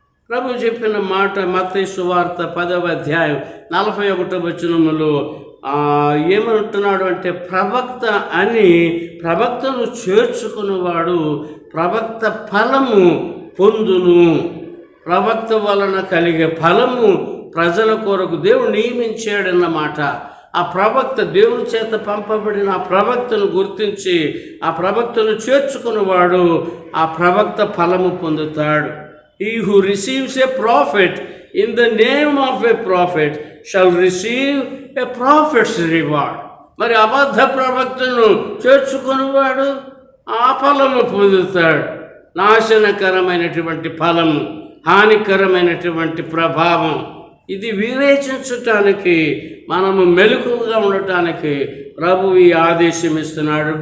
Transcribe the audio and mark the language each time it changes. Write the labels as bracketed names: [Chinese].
[Telugu] ప్రభు చెప్పిన మాట మత్తయి సువార్త 10వ అధ్యాయం 41వ వచనములో ఏమంటున్నాడు అంటే, ప్రవక్త అని ప్రవక్తను చేర్చుకున్నవాడు ప్రవక్త ఫలము పొందును. ప్రవక్త వలన కలిగే ఫలము ప్రజల కొరకు దేవుడు నియమించాడన్నమాట. ఆ ప్రవక్త దేవుని చేత పంపబడిన ఆ ప్రవక్తను గుర్తించి ఆ ప్రవక్తను చేర్చుకున్నవాడు ఆ ప్రవక్త ఫలము పొందుతాడు. [English] He who receives a prophet in the name of a prophet shall receive a prophet's reward. [Telugu] మరి అబద్ధ ప్రవక్తను చేర్చుకున్నవాడు ఆ ఫలము పొందుతాడు. నాశనకరమైనటువంటి ఫలము, హానికరమైనటువంటి ప్రభావం. ఇది వివేచించటానికి, మనము మెలకువగా ఉండటానికి ప్రభు ఈ ఆదేశం ఇస్తున్నాడు.